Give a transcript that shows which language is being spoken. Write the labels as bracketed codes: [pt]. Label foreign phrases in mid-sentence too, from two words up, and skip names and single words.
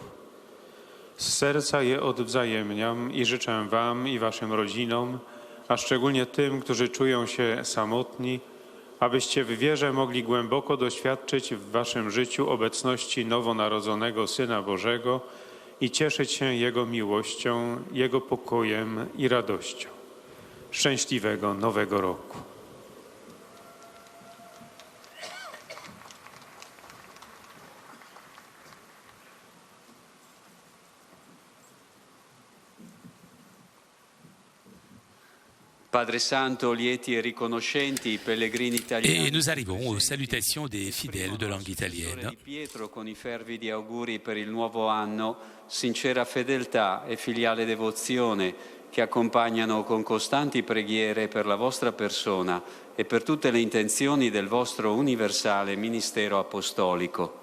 [pl] Z serca je odwzajemniam i życzę Wam i Waszym rodzinom, a szczególnie tym, którzy czują się samotni, abyście w wierze mogli głęboko doświadczyć w Waszym życiu obecności nowonarodzonego Syna Bożego i cieszyć się Jego miłością, Jego pokojem i radością. Szczęśliwego Nowego Roku. [it] Padre Santo, lieti e riconoscenti i pellegrini italiani. [fr] Et nous arrivons aux salutations des fidèles de langue italienne. [it] Pietro con i fervidi auguri per il nuovo anno, sincera fedeltà e filiale devozione che accompagnano con costanti preghiere per la vostra persona e per tutte le intenzioni del vostro universale ministero apostolico.